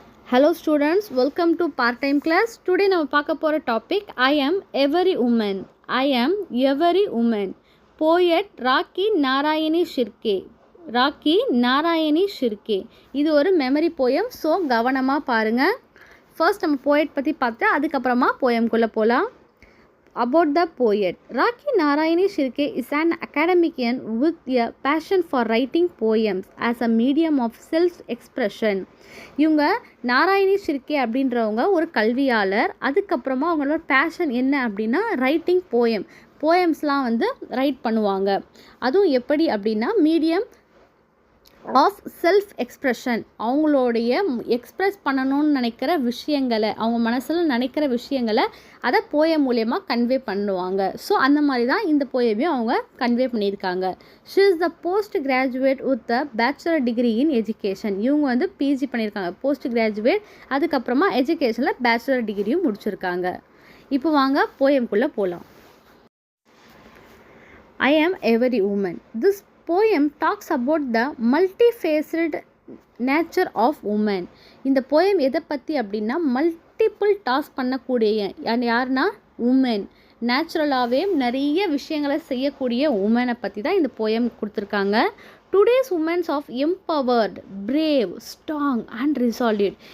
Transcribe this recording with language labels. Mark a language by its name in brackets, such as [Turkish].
[English] Hello students, welcome to part-time class. Today [Tamil] நம்ம பார்க்க போற [English] topic I am every woman. I am every woman. Poet Rakhi Narayani Shirke. Rakhi Narayani Shirke. [Tamil] இது ஒரு memory poem. So கவனமாக பாருங்கள். ஃபர்ஸ்ட் நம்ம போயட் பற்றி பார்த்து அதுக்கப்புறமா போயம்குள்ளே போகலாம். [English] About the poet, Rakhi Narayani Shirke is an academician with a passion for writing poems as a medium of self-expression. [Tamil] இவங்க நாராயணி ஷிர்கே அப்படின்றவங்க ஒரு கல்வியாளர். அதுக்கப்புறமா அவங்களோட பேஷன் என்ன அப்படின்னா ரைட்டிங் போயம்ஸ்லாம் ரைட் பண்ணுவாங்க. அதுவும் எப்படி அப்படின்னா மீடியம் ஆஃப் செல்ஃப் எக்ஸ்ப்ரெஷன், அவங்களுடைய எக்ஸ்ப்ரெஸ் பண்ணணும்னு நினைக்கிற விஷயங்களை, அவங்க மனசில் நினைக்கிற விஷயங்களை அதை போயம் மூலயமா கன்வே பண்ணுவாங்க. ஸோ அந்த மாதிரி தான் இந்த போயமையும் அவங்க கன்வே பண்ணியிருக்காங்க. [English] She is the post graduate with the bachelor degree in education. [Tamil] இவங்க பிஜி பண்ணியிருக்காங்க, போஸ்ட் கிராஜுவேட். அதுக்கப்புறமா எஜுகேஷனில் பேச்சுலர் டிகிரியும் முடிச்சிருக்காங்க. இப்போ வாங்க போயம்குள்ளே போகலாம். [English] I am every woman. This poem talks about the multifaceted nature of woman. [Tamil] இந்த போயம் எதை பற்றி அப்படின்னா மல்டிபிள் டாஸ்க் பண்ணக்கூடிய யாருன்னா உமன், நேச்சுரலாகவே நிறைய விஷயங்களை செய்யக்கூடிய உமனை பற்றி தான் இந்த போயம் கொடுத்துருக்காங்க. [English] Today's women of empowered, brave, strong and resolved.